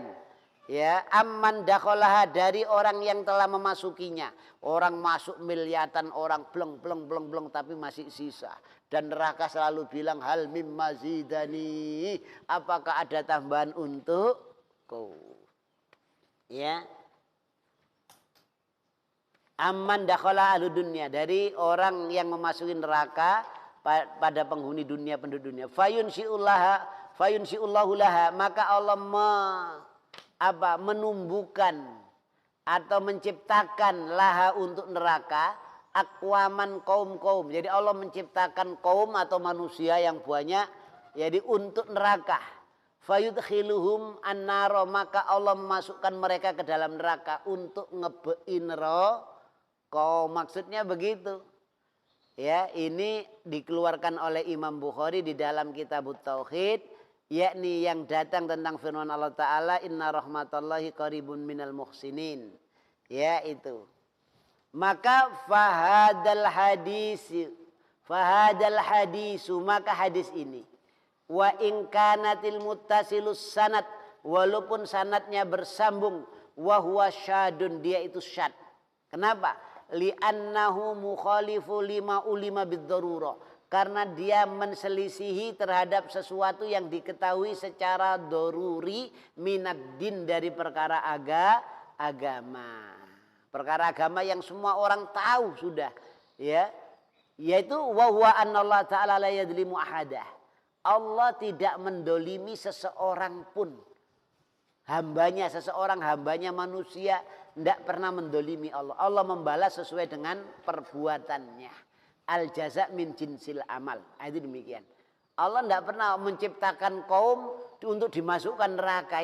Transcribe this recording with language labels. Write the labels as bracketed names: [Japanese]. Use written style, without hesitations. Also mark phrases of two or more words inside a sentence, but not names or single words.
[Indonesian] Ya, [Arabic] ممن دخلها, [Indonesian] dari orang yang telah memasukinya. Orang masuk miliatan, orang bleng tapi masih sisa. Dan neraka selalu bilang [Arabic] هل من مزيد, [Indonesian] apakah ada tambahan untukku? [Arabic] Ya. ممن دخل أهل الدنيا, [Indonesian] dari orang yang memasuki neraka pada penghuni dunia, penduduk dunia. [Arabic] فينشئ الله لها, [Indonesian] maka Allah menumbuhkan atau menciptakan laha untuk neraka aqwaman kaum-kaum. Jadi Allah menciptakan kaum atau manusia yang banyak, jadi untuk neraka. [Arabic] فيدخلهم النار, [Indonesian] maka Allah memasukkan mereka ke dalam neraka untuk ngebein neraka. Maksudnya begitu. Ya, ini dikeluarkan oleh Imam Bukhari di dalam Kitabut Tauhid, yakni yang datang tentang firman Allah Ta'ala, [Arabic] إن رحمت الله قريب من المحسنين. [Indonesian] Ya, itu. Maka [Arabic] فهذا الحديث, [Indonesian] maka hadis ini, [Arabic] وإن كان المتصل السند, [Indonesian] walaupun sanadnya bersambung, [Arabic] وهو شاذ, [Indonesian] dia itu syad. Kenapa? [Arabic] لأنه مخالف لما علم بالضرورة, [Indonesian] karena dia menselisihi terhadap sesuatu yang diketahui secara doruri minaddin, dari perkara agama. Perkara agama yang semua orang tahu sudah, ya. [Arabic] Yaitu وهو أن الله تعالى لا يظلم أحدا. [Indonesian] Allah tidak mendolimi seseorang pun. Hambanya, seseorang hambanya manusia tidak pernah mendolimi Allah. Allah membalas sesuai dengan perbuatannya. [Arabic] الجزاء من جنس العمل. [Indonesian] Itu demikian. Allah tidak pernah menciptakan kaum untuk dimasukkan neraka.